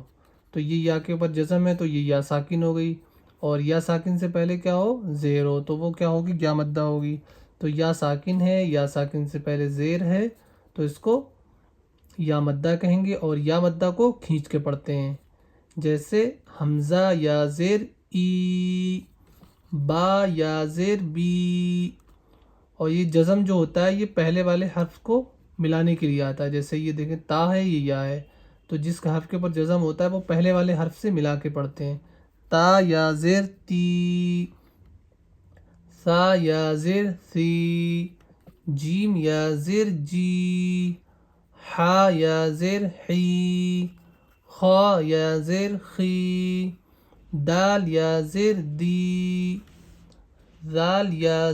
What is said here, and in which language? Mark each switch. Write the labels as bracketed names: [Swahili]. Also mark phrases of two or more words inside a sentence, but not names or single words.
[Urdu] تو یہ یا کے اوپر جزم ہے تو یہ یا ساکن ہو گئی، اور یا ساکن سے پہلے کیا ہو زیر ہو تو وہ کیا ہوگی یا مدہ ہوگی. تو یا ساکن ہے، یا ساکن سے پہلے زیر ہے تو اس کو یا مدہ کہیں گے، اور یا مدہ کو کھینچ کے پڑھتے ہیں. جیسے حمزہ یا زیر ای، با یا زیر بی. اور یہ جزم جو ہوتا ہے یہ پہلے والے حرف کو ملانے کے لیے آتا ہے. جیسے یہ دیکھیں تا ہے یہ یا ہے، تو جس کا حرف کے اوپر جزم ہوتا ہے وہ پہلے والے حرف سے ملا کے پڑھتے ہیں. تا یا زیر تی، سا یا زیر سی، جیم یا زیر جی، حا یا زیر حی، خا یا زیر خی، دال یا زیر دی، ذال یا